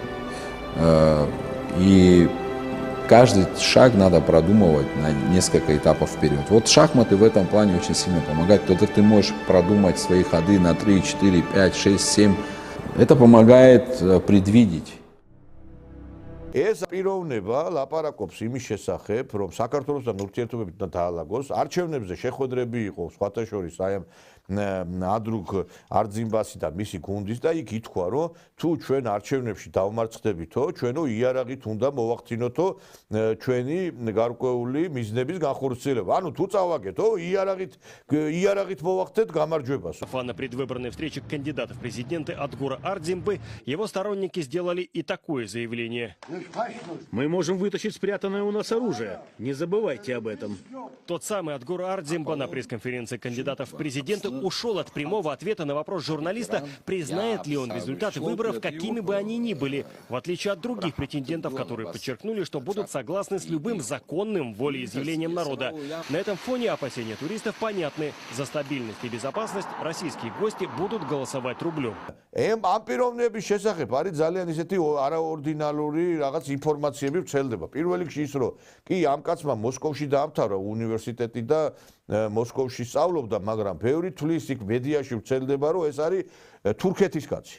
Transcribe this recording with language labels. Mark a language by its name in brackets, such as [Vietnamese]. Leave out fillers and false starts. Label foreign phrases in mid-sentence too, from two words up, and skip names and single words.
[Russian] И каждый шаг надо продумывать на несколько этапов вперед. Вот шахматы в этом плане очень сильно помогают. Тогда ты можешь продумать свои ходы на 3, 4, 5, 6, 7. Это помогает предвидеть. [Georgian] ეს პიროვნება ლაპარაკობს იმის შესახებ, რომ საქართველოსთან ურთიერთობებით უნდა დაალაგოს, არჩევნებზე შეხვედრები იყო, სხვათა შორის აი ამ ადრუგ არძიმბასი და მისი გუნდის და იქ ითქვა, რომ თუ ჩვენ არჩევნებში დავმარცხდებითო, ჩვენო იარაღით უნდა მოვახდინოთო ჩვენი გარკვეული მიზნების განხორციელება. ანუ თუ წავაგეთო, იარაღით მოვახდეთ გამარჯვებას. [Russian] На предвыборной встрече кандидатов в президенты Адгура Ардзимбы его сторонники сделали и такое заявление. Мы можем вытащить спрятанное у нас оружие. Не забывайте об этом. Тот самый Адгур Ардзимба на пресс-конференции кандидатов в президенты ушел от прямого ответа на вопрос журналиста, признает ли он результаты выборов, какими бы они ни были, в отличие от других претендентов, которые подчеркнули, что будут согласны с любым законным волеизъявлением народа. На этом фоне опасения туристов понятны. За стабильность и безопасность российские гости будут голосовать рублем. [Georgian] ამ პიროვნების შესახებ არის ძალიან ისეთი არაორდინალური რაღაც ინფორმაციები ვრცელდება. პირველ რიგში ის, რომ კი ამ კაცმა მოსკოვში დაამთავრა უნივერსიტეტი და მოსკოვში სწავლობდა, მაგრამ ბევრი თვლის იქ მედიაში ვრცელდება, რომ ეს არის თურქეთის კაცი.